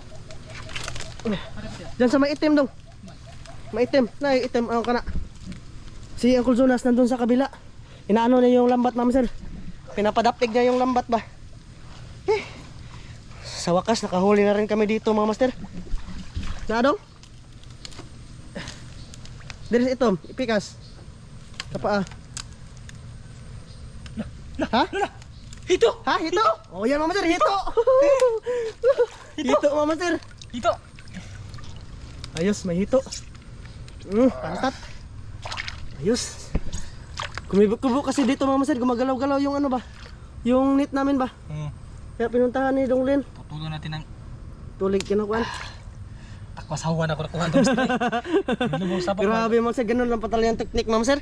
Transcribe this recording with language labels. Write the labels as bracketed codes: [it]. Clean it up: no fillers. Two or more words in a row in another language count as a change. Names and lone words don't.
[tl] Diyan sa may itim dong. May itim. Itim. Ano ka na? Si Uncle Jonas nandun sa kabila. Inaano niya yung lambat mama sir. Pinapadapig niya yung lambat ba. Sa wakas nakahuli na rin kami dito mga master. [ceb] Na dong? Diri itom. Ipikas. Kapaa. Ha? [tl] Hito. Ha? Hito? Oh yan mama sir. Hito. Hito mama sir. Hito. Ayos, may hito. Pantat. Ayos. Kumibo kasi dito mama sir, gumagalaw-galaw yung ano ba? Yung net namin ba? Kaya pinuntahan ni Donglin. Tutulo natin ng Tulig kinakuan. takwasawan ako nakuha ito. [ceb] Lubong sa lapok. [tl] Grabe mama sir, ganun lang pala yung technique mama sir.